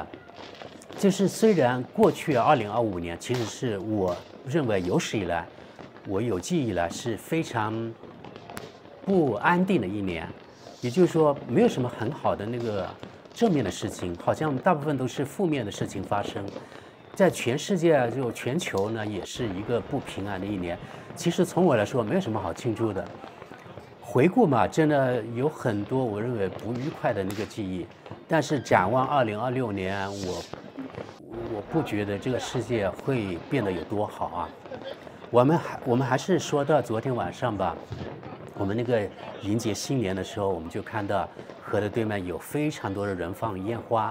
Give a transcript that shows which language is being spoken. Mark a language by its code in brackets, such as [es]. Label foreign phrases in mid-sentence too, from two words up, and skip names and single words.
[zh] 就是雖然過去2025年其實是我認為有史以來，我有記憶以來是非常不安定的一年，也就是說沒有什麼很好的那個正面的事情，好像大部分都是負面的事情發生。在全世界就全球呢，也是一個不平安的一年。其實從我來說，沒有什麼好慶祝的。回顧嘛，真的有很多我認為不愉快的那個記憶。但是展望2026年，我不覺得這個世界會變得有多好啊。我們還是說到昨天晚上吧。我們那個迎接新年的時候，我們就看到河的對面有非常多的人放煙花。